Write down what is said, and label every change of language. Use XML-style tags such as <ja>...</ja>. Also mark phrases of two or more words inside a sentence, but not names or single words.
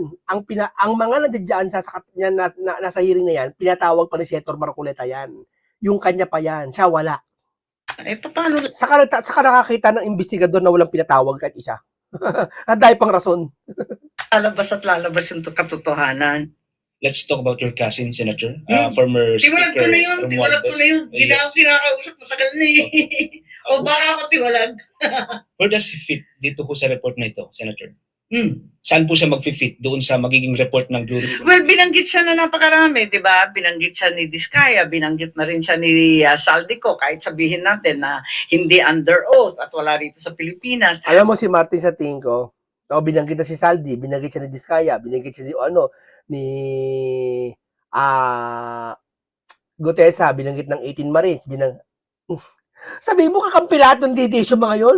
<tl>Ang mga nandiyan sa nasa hearing na yan, pinatawag pa ni Senator Marcoleta yan. Yung kanya pa yan. Siya wala. Paano Saka nakakita ng investigador na walang pinatawag kahit isa. At dahil pang rason. lalabas yung katotohanan?</tl> <en>Let's talk about your cousin, Senator. Former</en> <tl>Tiwalag Speaker ko na yun. Tiwalag ko na yun. Hindi na Yes. ako kinakausap. Matagal na O baka ako tiwalag.</tl> <en>Where does he fit</en> <tl>dito po sa report na ito, Senator? Hmm. Saan po siya mag-fit doon sa magiging report ng Blue Ribbon? Well, binanggit siya na napakarami, di ba? Binanggit siya ni Diskaya, binanggit na rin siya ni Saldico, kahit sabihin natin na hindi</tl> <en>under oath</en> <tl>at wala rito sa Pilipinas. Alam mo si Martin sa tingin ko, binanggit na si Saldi, binanggit siya ni Diskaya, binanggit siya ni Gutesa, binanggit ng 18 Marines, sabi mo kakampi lahat ng DDS yung mga yun?</tl>